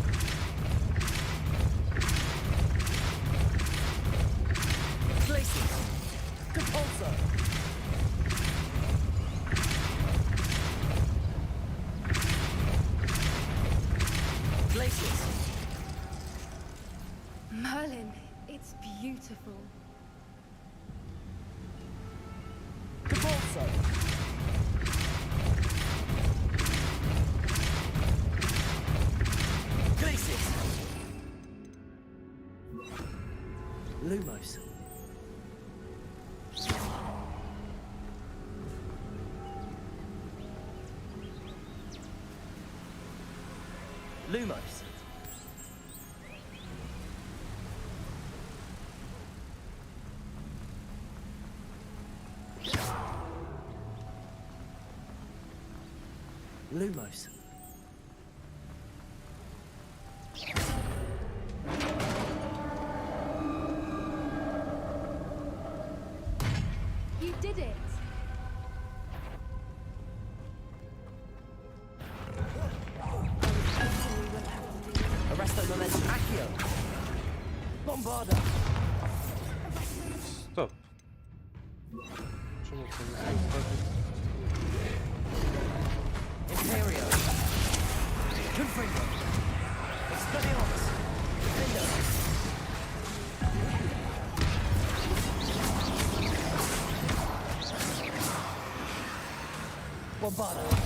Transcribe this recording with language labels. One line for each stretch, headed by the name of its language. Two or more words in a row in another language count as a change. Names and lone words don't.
Latin: Glacius. Depulso. Glacius.
English: Merlin, it's beautiful.
Latin: Depulso. Glacius. Lumos. Lumos. Lumos.
English: You did it!
Latin: Arresto momentum. Accio. Bombarda.
Ukrainian: Стоп. Чому це не стати?
Latin: Imperio. Confringo. Expelliarmus. Defender. Bombarda.